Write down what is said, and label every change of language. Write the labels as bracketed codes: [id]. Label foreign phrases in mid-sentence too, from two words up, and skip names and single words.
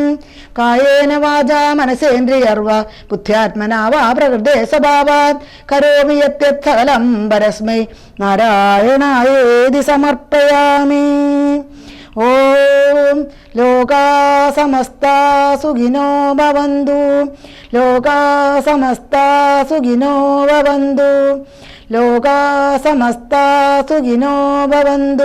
[sa] കായേന വാചാ മനസേന്ദ്രിയർവ ബുദ്ധ്യാത്മനാവാ പ്രകൃതേ സ്വഭാവാത് കരോമി യത്യത് സകലം പരസ്മൈ നാരായണായേതി സമർപ്പയാമി. ഓം ലോകാ സമസ്താ സുഖിനോ ഭവന്തു. ലോകാ സമസ്താ സുഖിനോ ഭവന്തു. ലോകാ സമസ്താ സുഖിനോ ഭവന്തു.